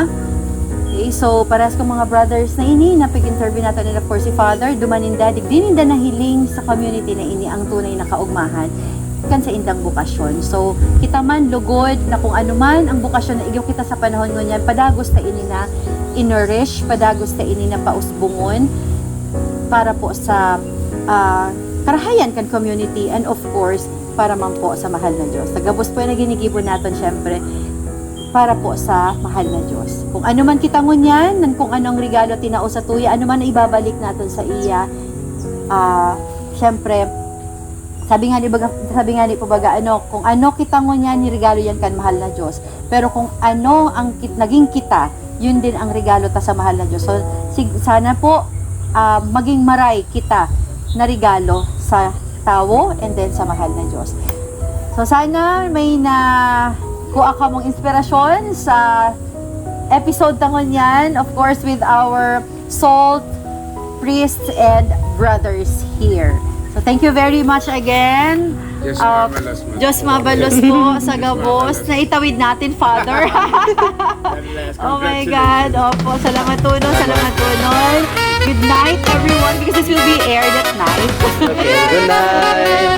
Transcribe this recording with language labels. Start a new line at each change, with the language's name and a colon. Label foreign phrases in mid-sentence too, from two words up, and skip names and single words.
Bikol: Okay, so paras kong mga brothers na ini, napig-interview nato nila for si Father, dumaninda, digdininda na hiling sa community na ini ang tunay na kaugmahan kan sa indang bukasyon. So, kita man lugod na kung ano man ang bukasyon na igyo kita sa panahon ngunyan, padagos ta ini na innourish, padagos ta ini na pausbungon para po sa karahayan kan community,
English: and of course,
Bikol: para man po sa mahal na Diyos. Tagabos po yung ginigibon natin, syempre, para po sa mahal na Diyos. Kung ano man kita ngunyan, kung anong regalo tinao sa tuya, ano man ibabalik natin sa iya, syempre, sabi nga ni po baga, kung ano kita ngunyan, ni regalo yan kan mahal na Diyos. Pero kung ano ang naging kita, yun din ang regalo ta sa mahal na Diyos. So, sana po, maging maray kita na regalo sa tao
English: and then
Bikol: sa mahal na Diyos. So, sana may kuha ka mong inspirasyon sa episode tangon yan,
English: of course, with our SOLT priests and brothers here. So, thank you very much again.
Bikol: Diyos mabalos po sa gabos na itawid natin, Father.
English: Oh my God.
Bikol: Opo, salamat tunon.
English: Good night, everyone, because this will be aired at night. Okay, good night.